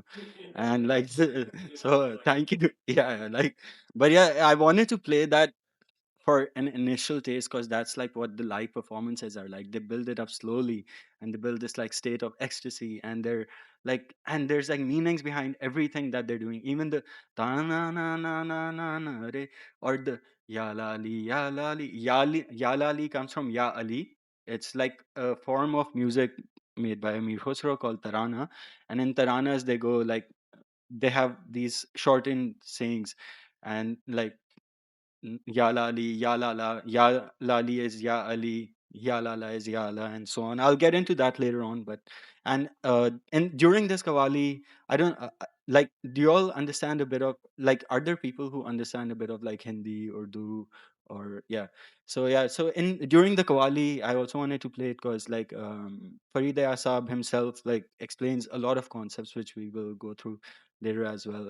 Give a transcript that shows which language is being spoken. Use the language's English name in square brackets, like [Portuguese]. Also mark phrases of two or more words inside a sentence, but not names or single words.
[English] And like so thank you. Yeah, like but yeah, I wanted to play that for an initial taste because that's like what the live performances are like. They build it up slowly and they build this like state of ecstasy, and they're like, and there's like meanings behind everything that they're doing, even the ta na na na na na na re, or the ya lali ya lali ya lali comes from [Arabic] يا علي. [English] It's like a form of music made by Amir Khosrow called tarana, and in taranas they go like, they have these shortened sayings, and like Ya Lali, Ya Lala, Ya Lali is [Arabic] يا علي, [English] Ya Lala is [Arabic] يا الله, [English] and so on. I'll get into that later on. But and during this Kawali, I don't like. Do you all understand a bit of like? Are there people who understand a bit of like Hindi, Urdu, or yeah? So yeah. So in during the Kawali, I also wanted to play it because like Farid Asab himself like explains a lot of concepts which we will go through later as well.